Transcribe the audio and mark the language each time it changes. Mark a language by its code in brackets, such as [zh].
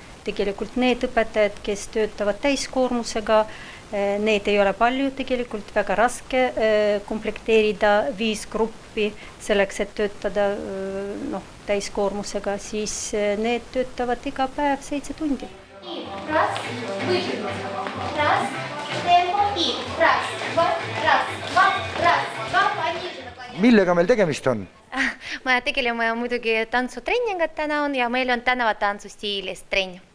[et] Tegelikult need õpetajad, kes töötavad täiskoormusega, need ei ole palju, tegelikult väga raske komplekteerida 5 gruppi selleks, et töötada täiskoormusega, siis need töötavad iga päev 7 tundi. [ru] Раз, выжимаем. Раз, темpo и раз, два, пониже наклоняем. [et] Millega meil tegemist on? Me tegeleme muidugi tantsutrenningat täna on ja meil on tänavatantsu stiilis trenn.